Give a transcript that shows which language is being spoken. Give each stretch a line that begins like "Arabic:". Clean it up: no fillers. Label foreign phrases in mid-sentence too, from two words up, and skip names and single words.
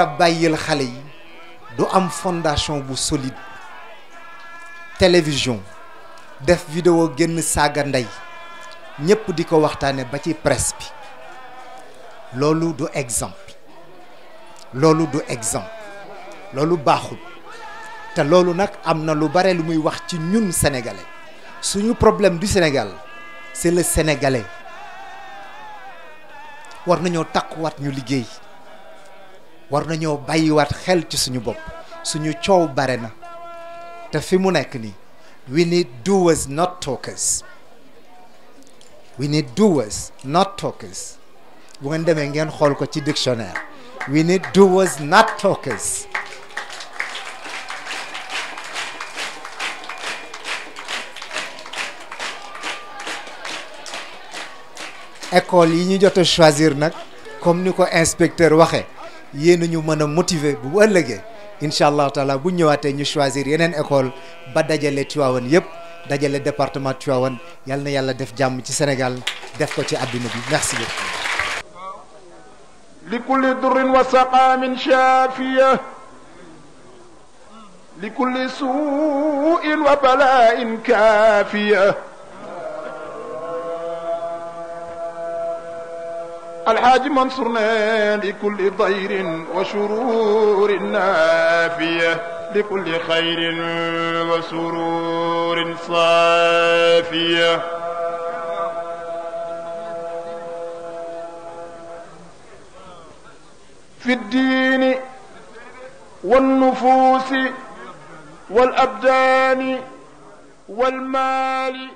Wolof: bàyyil xale yi du am fondation bu solide télévision def vidéo génn saaga ndey ñëpp di ko waxtaane ba ci presse bi loolu du exemple loolu baaxul te loolu nag am na lu bare lu muy wax ci ñun sénégalais suñu
French: problème du Sénégal c'est le sénégalais
Wolof: war nañoo takkuwaat ñu liggéey war nañoo bàyyiwaat xel ci suñu bopp suñu coow bare na te fi mu nekk nii
English: we need doers not talkers we need doers not talkers
Wolof: bu ngeen demee ngeen xool ko ci dictionnaire
English: we need doers not talkers
Wolof: école yi ñu jot a choisir nag comme ni ko inspecteur waxee yéen ñu mën a motiver bu ëllëgee
Arabic: إن شاء الله تعالى
Wolof: bu ñëwaatee ñu choisir yeneen école ba dajale Tivaouane yëpp dajale département Tivaouane yal na yàlla def jàmm ci Sénégal def ko ci àdduna bi
French: merci beaucoup.
Arabic: لكل ضر وسقام شافية لكل سوء وبلاء كافية الحاج منصورنا لكل ضير وشرور نافية لكل خير وسرور صافية في الدين والنفوس والأبدان والمال